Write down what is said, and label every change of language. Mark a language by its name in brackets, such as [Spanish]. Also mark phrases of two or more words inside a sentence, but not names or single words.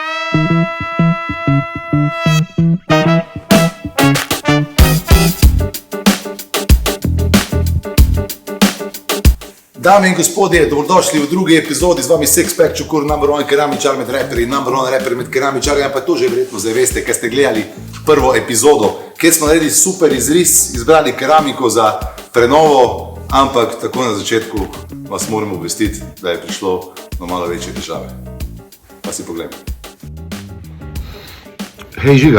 [Slovenian] Dame in gospodje, dobrodošli v drugi epizodi, z vami Sixpack, Čukur, [English] number one [Slovenian] keramičar med raperji, [English] number one [Slovenian] raper med keramičarji, pa to že verjetno zdaj veste, ker ste gledali prvo epizodo, kjer smo naredili super izris, izbrali keramiko za prenovo, ampak tako na začetku vas moramo obvestiti, da je prišlo do malo večje težave. Pa si pogledaj. Hej Žiga.